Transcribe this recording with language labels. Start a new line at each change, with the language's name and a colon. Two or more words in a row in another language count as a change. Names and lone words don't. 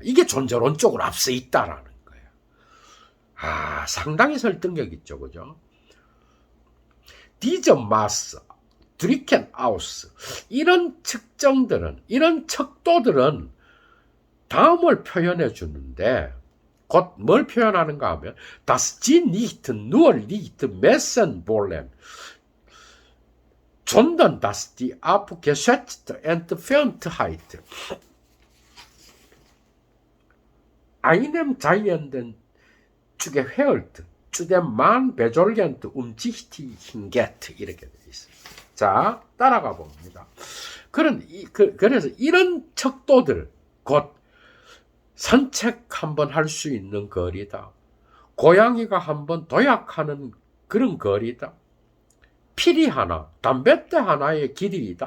Korean: 이게 존재론적으로 앞서 있다라는 거야. 상당히 설득력 있죠. 그죠?
German: Diese Maß, Drücken aus.
Korean: 이런 측정들은, 이런 척도들은 다음을 표현해 주는데, 곧 뭘 표현하는가 하면,
German: dass sie nicht nur nicht messen wollen, sondern dass die abgeschätzte Entferntheit einem Seienden zugeführt, zu dem man besorgend umsichtig geht.
Korean: 이렇게 되어 있어요. 자, 따라가 봅니다. 그래서 이런 척도들, 곧 산책 한번 할 수 있는 거리다. 고양이가 한번 도약하는 그런 거리다. 피리 하나, 담뱃대 하나의 길이다.